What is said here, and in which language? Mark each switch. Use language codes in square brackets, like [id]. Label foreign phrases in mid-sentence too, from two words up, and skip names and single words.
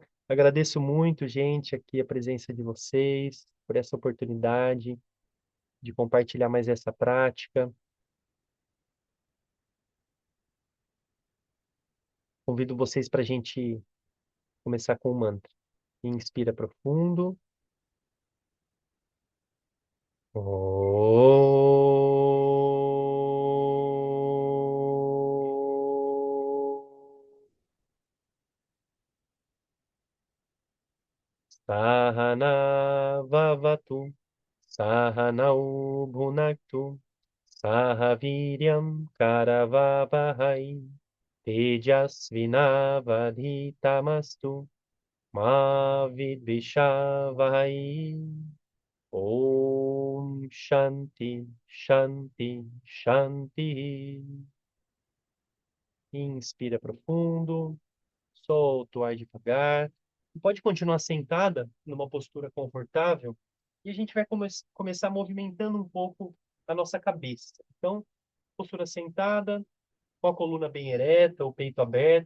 [pt] Agradeço muito, gente, aqui a presença de vocês, por essa oportunidade de compartilhar mais essa prática. Convido vocês para a gente começar com o mantra. Inspira profundo. [sa] Sahana vavatu, sahanau bhunaktu, sahaviryam karavavahai, tejasvinavadhitamastu, ma vidvishavahai. Om Shanti, Shanti, Shanti. [pt] Inspira profundo, solta o ar devagar. Pode continuar sentada numa postura confortável e a gente vai começar movimentando um pouco a nossa cabeça. Então, postura sentada, com a coluna bem ereta, o peito aberto.